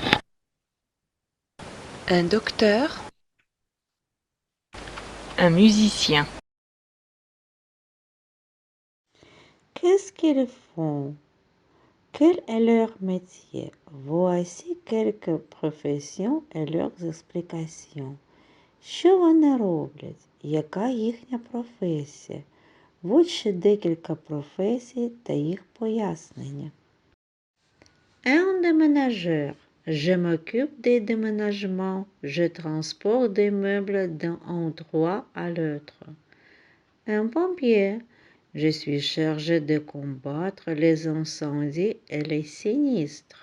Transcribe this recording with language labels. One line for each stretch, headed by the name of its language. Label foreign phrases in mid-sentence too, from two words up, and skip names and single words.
French: Un docteur. Un musicien. Qu'est-ce qu'ils font? Quel est leur métier? Voici quelques professions et leurs explications.
Ukrainian: Що вони роблять? Яка їхня професія? Вот ще декілька професій та їх пояснення.
French: Un déménageur. Je m'occupe des déménagements. Je transporte des meubles d'un endroit à l'autre. Un pompier. Je suis chargé de combattre les incendies et les sinistres.